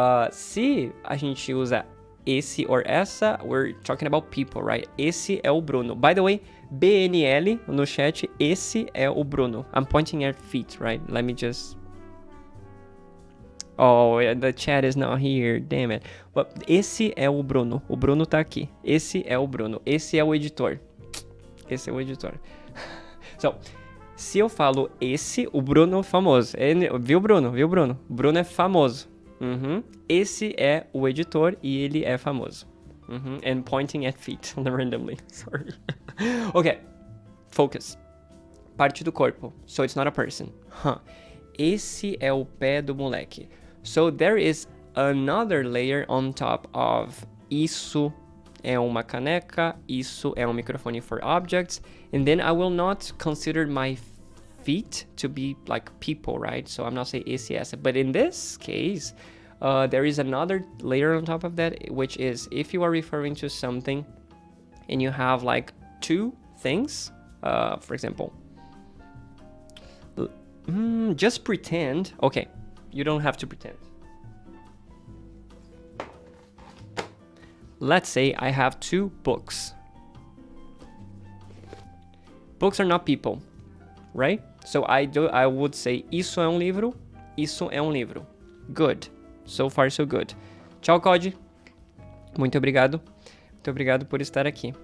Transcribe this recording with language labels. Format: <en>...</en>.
<pt>Se a gente usa esse</pt> <en>or essa, we're talking about people, right?</en> <pt>Esse é o Bruno.</pt> <en>By the way,</en> <pt>BNL no chat, esse é o Bruno.</pt> <en>I'm pointing at feet, right? Let me just... Oh, the chat is not here, damn it.</en> <pt>But esse é o Bruno. O Bruno tá aqui. Esse é o Bruno. Esse é o editor. Esse é o editor. So, se eu falo esse, o Bruno é famoso. Viu, Bruno? O Bruno é famoso. Esse é o editor e ele é famoso.</pt> <en>And pointing at feet randomly. Sorry. Okay. Focus.</en> <pt>Parte do corpo.</pt> <en>So it's not a person.</en> <pt>Esse é o pé do moleque.</pt> <en>So there is another layer on top of</en> <pt>isso é uma caneca, isso é um microphone</pt> <en>for objects, and then I will not consider my feet to be like people, right? So I'm not saying esse, essa. But in this case, there is another layer on top of that, which is if you are referring to something and you have like two things, for example, just pretend. Okay, you don't have to pretend. Let's say I have two books. Books are not people, right? So I would say</en> <pt>isso é livro, isso é livro.</pt> <en>Good. So far, so good. Tchau, Cody.</en> <pt>Muito obrigado. Muito obrigado por estar aqui.</pt>